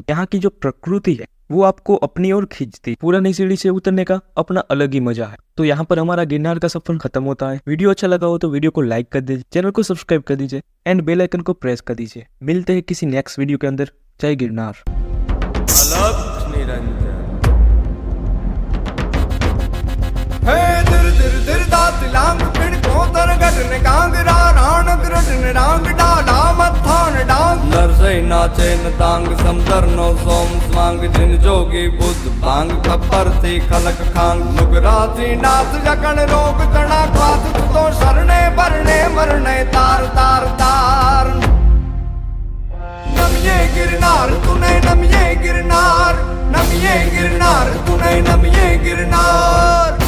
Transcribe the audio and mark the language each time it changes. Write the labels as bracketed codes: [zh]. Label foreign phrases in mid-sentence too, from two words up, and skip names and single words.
[hi] यहाँ की जो प्रकृति है वो आपको अपनी ओर खींचती। पुरानी सीढ़ी से उतरने का अपना अलग ही मजा है। तो यहाँ पर हमारा गिरनार का सफर खत्म होता है। वीडियो अच्छा लगा हो तो वीडियो को लाइक कर दीजिए, चैनल को सब्सक्राइब कर दीजिए [en] and bell icon [hi] को प्रेस कर दीजिए। मिलते हैं किसी [en] next video [hi] के अंदर। जय गिरनार। अलग निरंजन हे दिर दिर दिर दात लांग पिण को तर गटन कांगरा राण ग्रटन रांग डाला मत्थान डांग नरसई नाचे न तांग समदर नो सोम स्वांग जिन जोगी बुद्ध भांग खप्पर थी खलक खांग नुगराती नाथ जकन रोग तना खात तो शरणे भरने मरने तार तार तार। [gu] નમીએ ગિરનાર તને નમીએ ગિરનાર, નમીએ ગિરનાર તને નમીએ ગિરનાર।